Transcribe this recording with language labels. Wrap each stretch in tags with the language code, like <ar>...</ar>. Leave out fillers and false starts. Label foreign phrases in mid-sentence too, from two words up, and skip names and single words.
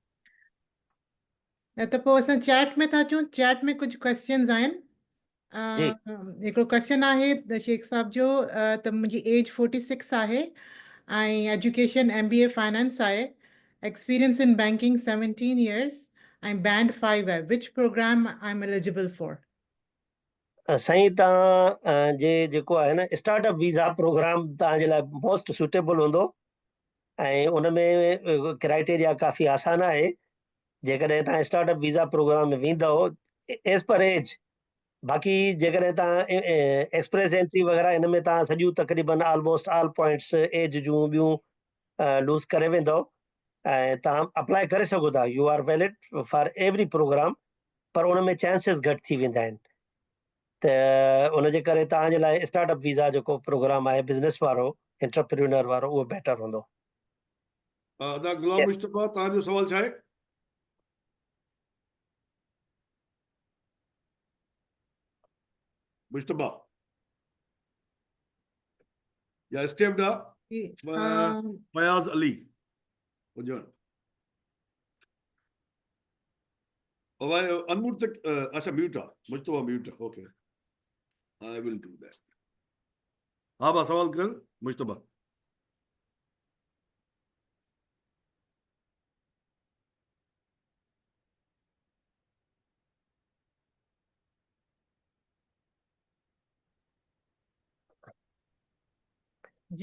<sd>त पोइ असां चैट में था अचूं. चैट में कुझु क्वेश्चन्स आहिनि. जी. हिकिड़ो क्वेश्चन आहे त शेख साहब जो, त मुंहिंजी एज 46 आहे ऐं</sd> <en>education MBA finance</en> <sd>आहे.</sd> <en>experience in banking 17 years</en> <sd>ऐं बैंड 5 आहे.</sd> <en>Which program I am eligible for?</en> <sd>साईं तव्हां जे जेको आहे न</sd> <en>startup visa program</en> <sd>तव्हांजे लाइ</sd> <en>most suitable</en> <sd>हूंदो. ऐं उन में क्राइटेरिया काफ़ी आसान आहे. जेकॾहिं तव्हां</sd> <en>startup visa program</en> <sd>में वेंदव</sd> <en>as per age.</en> <sd>बाक़ी जेकॾहिं तव्हां</sd> <en>express entry</en> <sd>वग़ैरह इन में तव्हां सॼियूं तक़रीबन</sd> <en>almost all points</en> <sd>एज जूं ॿियूं लूज़ करे वेंदव. ऐं तव्हां अप्लाई करे सघो था.</sd> <en>You are valid for every program.</en> <sd>पर उन में चांसिस घटि थी वेंदा आहिनि. त उनजे करे तव्हांजे लाइ</sd> <en>startup visa</en> <sd>जेको प्रोग्राम आहे बिज़नेस वारो, एंटरप्रेन्योर वारो, उहो बेटर हूंदो. अदा गुलाम मुस्तफा तव्हांजो सवाल छा आहे? मुस्तफा या स्टेप्डा फयाज अली हुजण. अनम्यूट तक. अच्छा म्यूट आहे. मुस्तफा म्यूट आहे.</sd> <en>OK, I will do that.</en> <sd>हा बा सवाल कर मुस्तफा. जी.</sd>